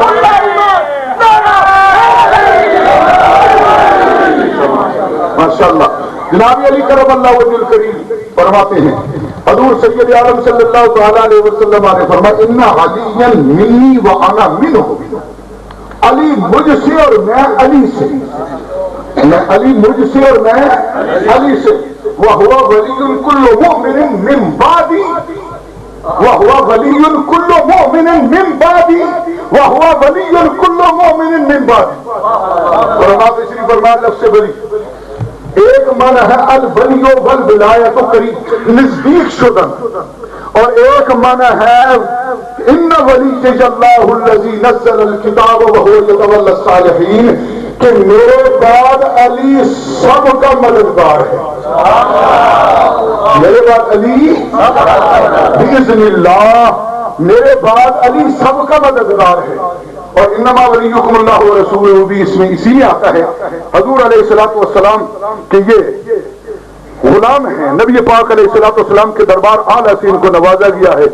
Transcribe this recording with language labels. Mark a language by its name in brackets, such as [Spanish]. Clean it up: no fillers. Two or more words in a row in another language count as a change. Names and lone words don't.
[Urdu] ماشاءاللہ جناب علی [Arabic] کرم اللہ وجہ الکریم [Urdu] فرماتے ہیں، حضور سید عالم [Arabic] صلی اللہ تعالیٰ علیہ وسلم [Urdu] نے فرمایا [Arabic] ان علی منی وانا منہ، [Urdu] علی مجھ سے اور میں علی سے، میں علی مجھ سے اور میں علی سے، [Arabic] وہو ولی کل مؤمن من بعدی، وہو ولی کل مؤمن من بعدی، وہو ولی کل مؤمن من بعدی۔ [Urdu] فرماتے شریف فرمایا لفظ سے بری ایک معنی ہے [Persian] الولی والولایت قریب نزدیک شدن، [Urdu] اور ایک معنی ہے [Arabic] ان ولی اللہ الذی نزل الکتاب وهو یتولی الصالحین، [Urdu] کہ میرے بعد علی سب کا مددگار ہے، میرے بعد علی [Arabic] باذن اللہ، [Urdu] میرے بعد علی سب کا مددگار ہے۔ اور [Arabic] انما ولیکم اللہ ورسولہ [Urdu] بھی اس میں اسی میں آتا ہے، حضور [Arabic] علیہ الصلوۃ والسلام [Urdu] کہ یہ غلام ہیں، نبی پاک [Arabic] علیہ الصلوۃ والسلام [Urdu] کے دربار اعلیٰ سے ان کو نوازا گیا ہے۔